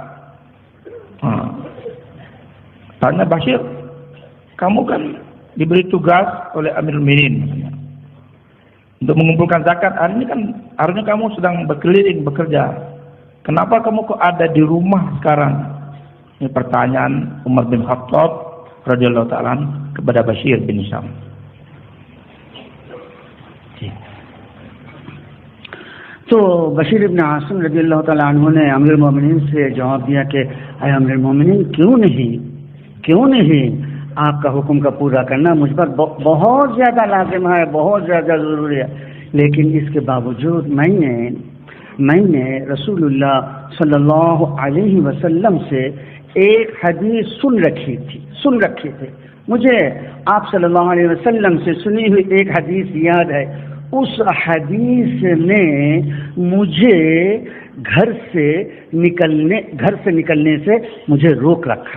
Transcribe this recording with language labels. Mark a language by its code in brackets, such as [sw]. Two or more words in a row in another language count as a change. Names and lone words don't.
[id] Tanya Bashir, kamu kan diberi tugas oleh Amir Mukminin untuk mengumpulkan zakat. Hari ini kan harusnya kamu sedang berkeliling bekerja. Kenapa kamu kok ada di rumah sekarang? Ini pertanyaan Umar bin Khattab [ar] رضي الله تعالى [id] kepada Bashir bin Hisham. [ur] تو بشیر ابن عاصم [ar] رضی اللہ تعالیٰ عنہ [ur] نے امیر المومنین سے جواب دیا کہ اے امیر المومنین، کیوں نہیں آپ کا حکم کا پورا کرنا مجھ پر بہت زیادہ لازم ہے، بہت زیادہ ضروری ہے، لیکن اس کے باوجود میں نے رسول اللہ [ar] صلی اللہ علیہ وسلم [ur] سے ایک حدیث سن رکھی تھی، مجھے آپ [ar] صلی اللہ علیہ وسلم [ur] سے سنی ہوئی ایک حدیث یاد ہے، اس حدیث نے مجھے گھر سے نکلنے سے مجھے روک رکھا۔